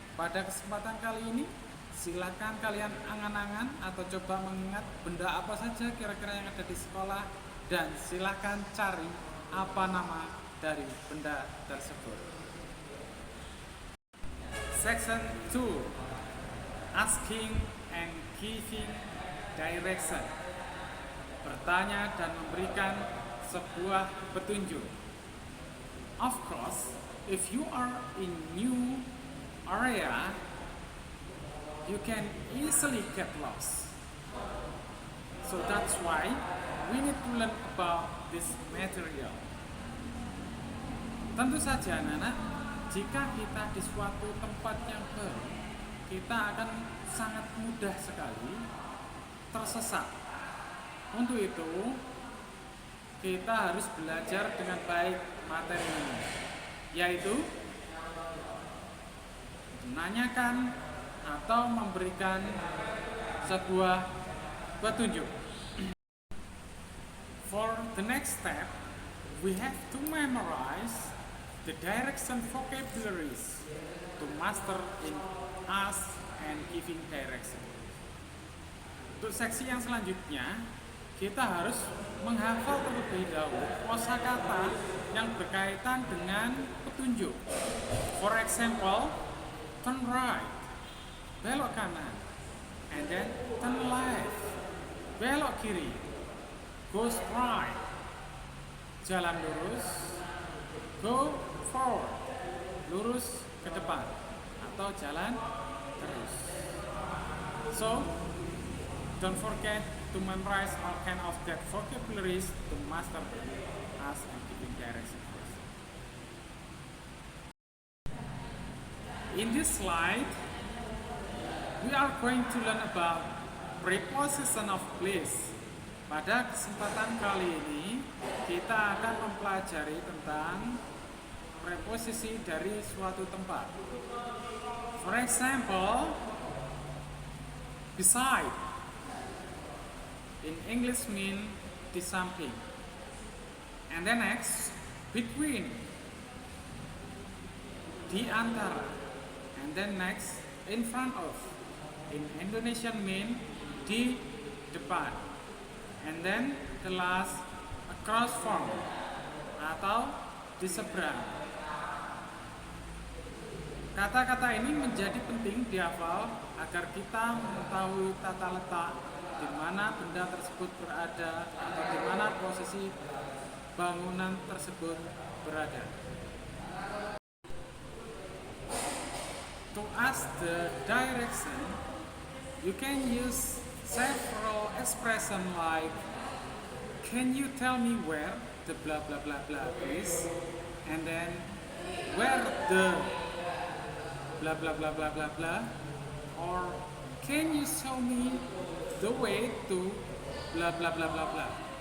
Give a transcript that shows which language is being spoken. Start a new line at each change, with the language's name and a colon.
Indonesian: Pada kesempatan kali ini, silakan kalian angan-angan atau coba mengingat benda apa saja kira-kira yang ada di sekolah, dan silakan cari apa nama dari benda tersebut.
English: Section 2, Asking and Giving Direction.
Indonesian: Bertanya dan memberikan sebuah petunjuk.
English: Of course, if you are in new area, you can easily get lost. So that's why we need to learn about this material.
Indonesian: Tentu saja anak-anak, jika kita di suatu tempat yang baru, kita akan sangat mudah sekali tersesat. Untuk itu, kita harus belajar dengan baik materi ini, yaitu menanyakan atau memberikan sebuah petunjuk.
English: For the next step, we have to memorize the direction vocabularies to master in ask and giving direction.
Indonesian: Untuk seksi yang selanjutnya, kita harus menghafal terlebih dahulu kosakata yang berkaitan dengan petunjuk.
English: For example, turn right,
Indonesian: belok kanan,
English: and then turn left,
Indonesian: belok kiri,
English: go straight,
Indonesian: jalan lurus,
English: go forward,
Indonesian: lurus ke depan, atau jalan terus.
English: So, don't forget to memorize all kind of that vocabularies to master ask and giving direction. In this slide, we are going to learn about preposition of place.
Indonesian: Pada kesempatan kali ini, kita akan mempelajari tentang preposisi dari suatu tempat.
English: For example, beside in English mean
Indonesian: di samping.
English: And then next, between,
Indonesian: di antara.
English: And then next, in front of, in Indonesian mean
Indonesian: di depan.
English: And then the last, across from,
Indonesian: atau di seberang. Kata-kata ini menjadi penting dihafal agar kita mengetahui tata letak di mana benda tersebut berada atau di mana posisi bangunan tersebut berada.
English: To ask the direction, you can use several expressions like, can you tell me where the blah blah blah blah is, and then where the blah blah blah blah blah blah, or can you show me the way to blah blah blah blah blah.